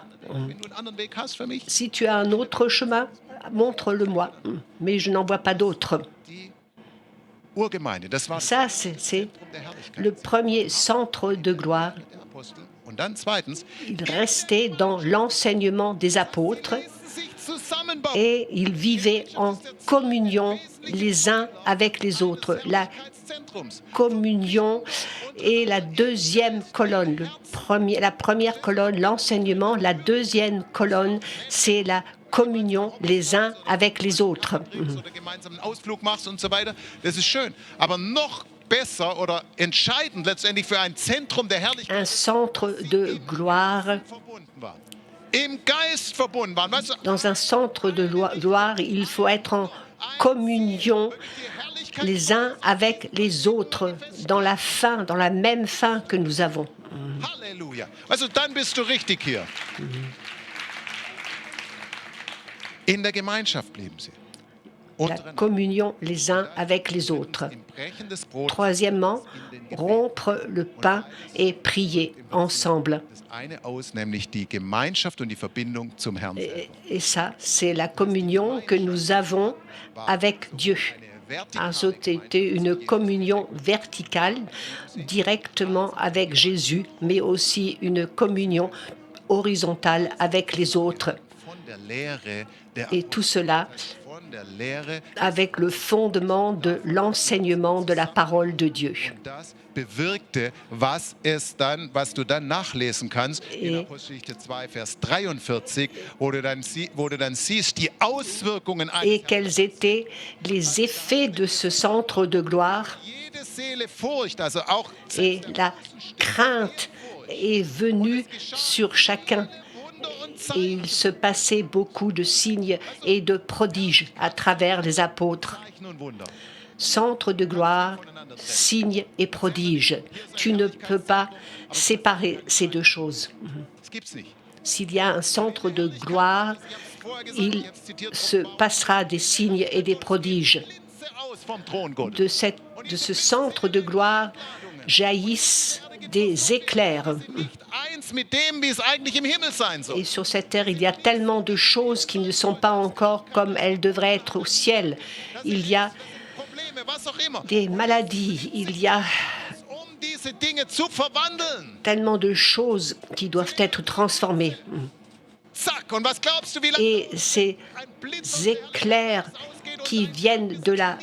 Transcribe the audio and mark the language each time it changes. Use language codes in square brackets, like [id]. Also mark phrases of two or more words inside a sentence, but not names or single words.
[de] Wenn du einen anderen Weg hast für mich, [fr] Si tu as un autre chemin, montre-le-moi. Mais je n'en vois pas d'autre. [de] die Urgemeinde, das war [fr] Ça, c'est [de] der Herrlichkeit [fr] le premier centre de gloire. [de] der Apostel. Und dann zweitens, [fr] Ils restaient dans l'enseignement des apôtres [de] sich zusammenbauen. [fr] et ils vivaient en communion les uns avec les autres. La [de] Zentrums. [fr] communion est la deuxième colonne. La première colonne, l'enseignement. La deuxième colonne, c'est la communion les uns avec les autres. [de] Oder gemeinsamen Ausflug machst und so weiter, das ist schön. Aber noch besser oder entscheidend letztendlich für ein Zentrum der Herrlichkeit [fr] Un centre de gloire. [de] verbunden waren. Im Geist verbunden waren. Weißt du, [fr] Dans un centre de gloire, il faut être en communion [de] die Herrlichkeit, [fr] les uns avec les autres, dans la fin, dans la même fin que nous avons. [de] Halleluja. Also dann bist du richtig hier. In der Gemeinschaft blieben sie. [fr] La [de] Untereinander. [fr] communion les uns avec les autres. [de] Im Brechen des Brotes. [fr] Troisièmement, rompre le pain et prier ensemble. [de] Das eine aus, nämlich die Gemeinschaft und die Verbindung zum Herrn selber. [fr] Et ça, c'est la communion que nous avons avec Dieu. Ah, c'était une communion verticale directement avec Jésus, mais aussi une communion horizontale avec les autres. [de] Von der Lehre der [fr] Et tout cela [de] von der Lehre, [fr] avec le fondement de l'enseignement de la parole de Dieu. [de] das bewirkte, was du dann nachlesen kannst in [fr] Et- [de] Apostelgeschichte 2, Vers 43, wo du dann siehst, die Auswirkungen [fr] Et quels étaient les effets de ce centre de gloire? [de] jede Seele Furcht, also auch [fr] Et la crainte est venue sur chacun. [de] Wunder und [fr] Et [de] Zeichen [fr] il se passait beaucoup de signes et de prodiges à travers les apôtres. [de] und Wunder. [fr] Centre de gloire, signes et prodiges. Tu ne peux pas séparer ces deux choses. [de] Das gibt's nicht. [fr] S'il y a un centre de gloire, il se passera des signes et des prodiges. [de] Blitze aus vom Thron Gottes. [fr] De ce centre de gloire jaillissent des éclairs. [de] Nicht eins mit dem, wie es eigentlich im Himmel sein soll. [fr] Et sur cette terre, il y a tellement de choses qui ne sont pas encore comme elles devraient être au ciel. Il y a [de] Probleme, was auch immer, [fr] des maladies, il y a [de] diese Dinge zu verwandeln. [fr] tellement de choses qui doivent être transformées. [de] Zack, und was glaubst du, wie lange [fr] Et ces [de] ein Blitz [fr] éclairs qui viennent de la